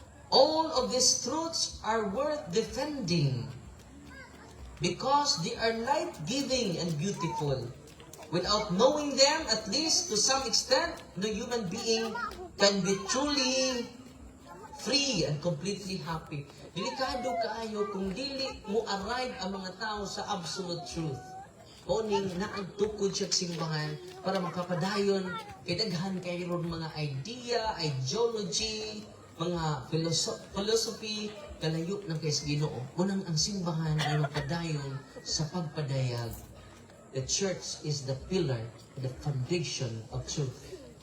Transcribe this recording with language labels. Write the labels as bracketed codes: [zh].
[en] All of these truths are worth defending because they are life-giving and beautiful. Without knowing them, at least to some extent, no human being can be truly free and completely happy. [ceb] Delikado kaayo kung dili mo arrive ang mga tao sa absolute truth. O ning naagtukod siya simbahan para makapadayon kay daghan kayo mga idea, ideology, mga philosophy, kalayo ng kay Ginoo. Unang ang simbahan ay mapadayon sa pagpadayag. [en] The church is the pillar, the foundation of truth.